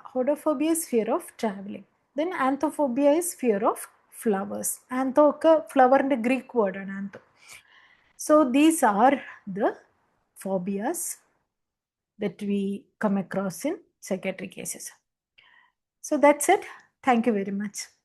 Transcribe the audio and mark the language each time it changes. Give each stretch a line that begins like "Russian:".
English: Hodophobia is fear of traveling. Then anthophobia is fear of flowers.
Malayalam: Antho ഒക്കെ ഫ്ലവറിൻ്റെ Greek വേർഡാണ് ആന്തോ.
English: So these are the phobias that we come across in psychiatric cases. So that's it. Thank you very much.